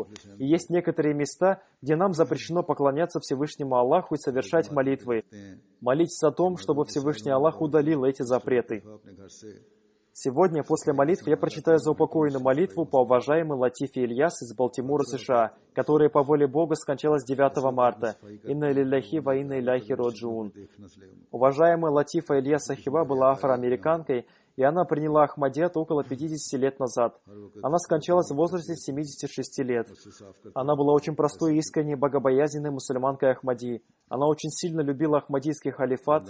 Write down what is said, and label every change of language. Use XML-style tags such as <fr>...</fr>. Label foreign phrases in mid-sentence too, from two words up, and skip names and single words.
<ru>И есть некоторые места, где нам запрещено поклоняться Всевышнему Аллаху и совершать молитвы. Молитесь о том, чтобы Всевышний Аллах удалил эти запреты. Сегодня, после молитвы, я прочитаю заупокоенную молитву по уважаемой Латифе Ильяс из Балтимора, США, которая по воле Бога скончалась 9 марта.</ru> <ar>إنا لله وإنا إليه راجعون.</ar> <ru>Уважаемая Латифа Ильяс Сахиба была афроамериканкой, и она приняла Ахмадият около 50 лет назад. Она скончалась в возрасте 76 лет. Она была очень простой и искренней богобоязненной мусульманкой Ахмади. Она очень сильно любила Ахмадийский халифат.</ru>